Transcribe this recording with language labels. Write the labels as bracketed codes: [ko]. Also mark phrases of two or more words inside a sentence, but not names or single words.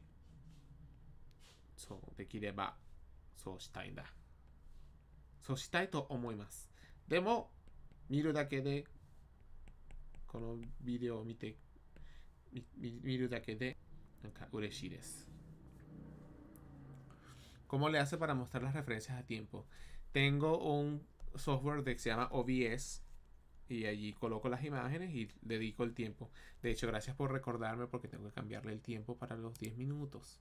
[ja] そうできればそうしたいんだ。そうしたいと思います。でも見るだけでこのビデオを見るだけでなんか嬉しいです。 [es] ¿Cómo le hace para mostrar las referencias a tiempo? Tengo un software que se llama OBS y allí coloco las imágenes y dedico el tiempo. De hecho, gracias por recordarme porque tengo que cambiarle el tiempo para los 10 minutos.